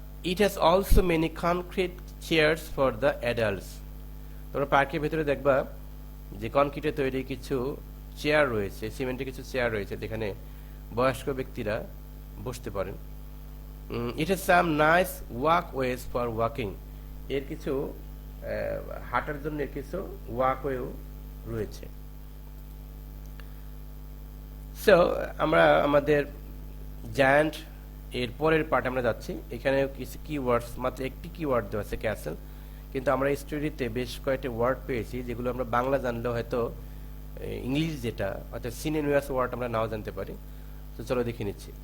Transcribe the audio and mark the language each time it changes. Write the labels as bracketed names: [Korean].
[English] It has also many concrete chairs for the adults. [Bangla] তোমরা পার্কের ভেতরে দেখবা যে কনক্রিটে তৈরি কিছু চেয়ার রয়েছে, সিমেন্টের কিছু চেয়ার রয়েছে যেখানে বয়স্ক ব্যক্তিরা বসতে পারেন। [English] It has some nice walkways for walking. [Bangla] এর কিছু হাঁটার জন্য কিছু ওয়াকওয়েও রয়েছে। সো আমরা আমাদের জায়ান্ট এর পরের পার্ট আমরা যাচ্ছি। এখানে কিছু কিওয়ার্ডস, মাত্র একটি কিওয়ার্ড দেওয়া আছে ক্যাসেল, কিন্তু আমরা এই স্টোরিতে বেশ কয়েকটি ওয়ার্ড পেয়েছি যেগুলো আমরা বাংলা জানলেও হয়তো ইংলিশ যেটা অর্থাৎ সিনোনিমাস ওয়ার্ড আমরা নাও জানতে পারি। তো চলো দেখে নিচ্ছি।